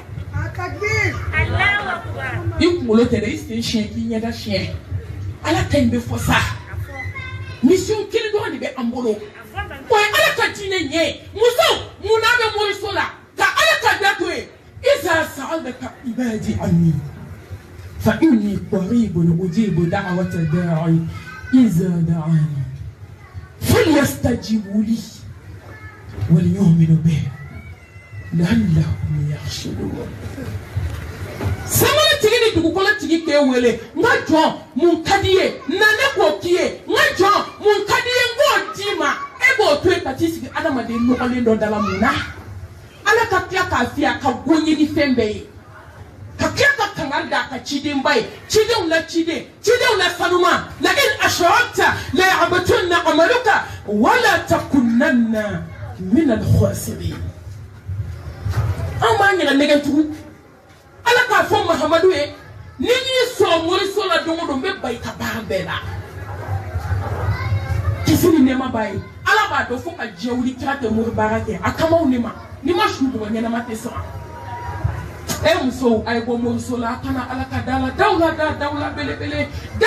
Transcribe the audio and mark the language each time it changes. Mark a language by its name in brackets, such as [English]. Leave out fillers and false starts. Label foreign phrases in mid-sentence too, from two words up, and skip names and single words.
[Bambara] i kunkolo tɛ dɛ i sen siɲɛ k'i ɲɛda siɲɛ ala ta in bɛ fɔ sa mission kelen dɔrɔn de bɛ an bolo wa ala ka diinɛ ɲɛ muso mun n'a bɛ moriso la ka ala ka da to ye [Arabic] إذا سألك عبادي عني فإني قريب أجيب دعوة الداع إذا دعان فليستجيبوا لي وليؤمنوا بي لعلهم يحشرون [Bambara] samala tigi ni dugukolo tigi k'e wele n ka jɔn mun ka di ye na ne k'o k'i ye n ka jɔn mun ka di ye n k'o d'i ma e b'o to yen ka t'i sigi adamaden nɔgɔlen dɔ da la mun na ala ka tila k'a fiyɛ a ka goɲɛ ni fɛn bɛɛ ye ka tila ka kangari da a ka cidenba ye cidenw la ciden cidenw la sanuma [Arabic] لئن أشركت ليحبطن عملك ولتكونن من الخاسرين [Bambara] an b'a ɲɛna nɛgɛ tugun ala k'a fɔ mahamadu ye ni y'i sɔrɔ moriso la don o don n bɛ ba i ka baara bɛɛ la kisi ni nɛɛma b'a ye ala b'a dɔn fo ka diɲɛ wuli kira tɛ mori baara kɛ a kamaw ne ma ni ma su bɔgɔ ɲɛnama tɛ sɔrɔ musow a ye bɔ moriso la a kana ala ka da la daw la belebele da